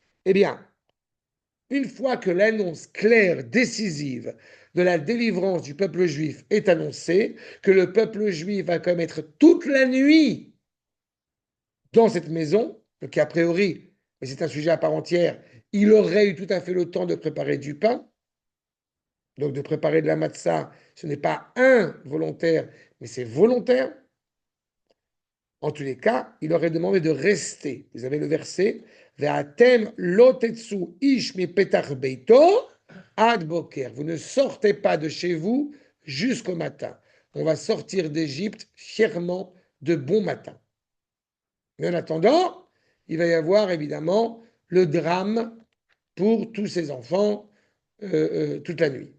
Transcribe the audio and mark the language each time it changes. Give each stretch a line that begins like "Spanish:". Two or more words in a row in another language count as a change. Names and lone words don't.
French: Eh bien, une fois que l'annonce claire, décisive de la délivrance du peuple juif est annoncée, que le peuple juif va quand même être toute la nuit dans cette maison, donc a priori, mais c'est un sujet à part entière, il aurait eu tout à fait le temps de préparer du pain, donc de préparer de la matzah, ce n'est pas involontaire, mais c'est volontaire. En tous les cas, il aurait demandé de rester. Vous avez le verset
Hebrew: ואתם לא תצאו איש מפתח ביתו עד בקר.
French: Vous ne sortez pas de chez vous jusqu'au matin. On va sortir d'Égypte fièrement de bon matin. Mais en attendant, il va y avoir évidemment le drame pour tous ces enfants toute la nuit.